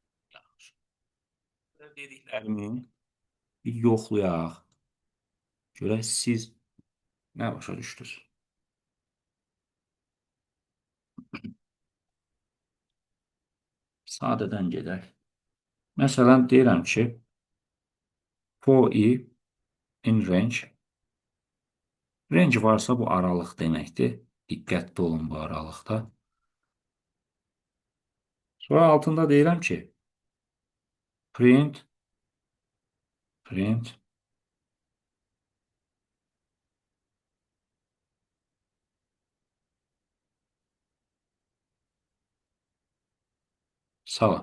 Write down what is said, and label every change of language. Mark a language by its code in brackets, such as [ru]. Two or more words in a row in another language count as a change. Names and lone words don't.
[az] Dediklərimi bir yoxlayaq. Görək siz nə başa düşdünüz? Sadədən gedək. Məsələn, deyirəm ki, [en] for i in range. [az] Range varsa bu aralıq deməkdir. Diqqətli olun bu aralıqda. Sonra altında deyirəm ki, print salam.